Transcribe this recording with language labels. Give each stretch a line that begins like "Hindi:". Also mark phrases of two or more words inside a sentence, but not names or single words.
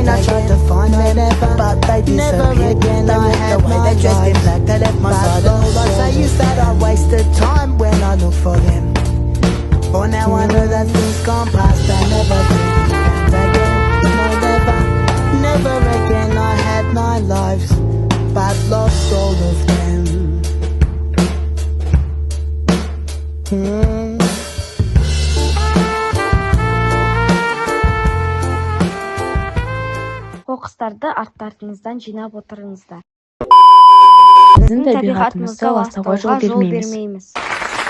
English: I tried to find them, but they disappeared. They walked away, they dressed in black, they left my side, and all I say is that I wasted time when I look for them. For now I know that things gone past, I never think again. No, never again. I had 9 lives, but lost all of them.
Kazakh: Қоқыстарды арттарыңыздан жинап отырыңыздар. Біздің табиғатымызға ластауға жол бермейміз.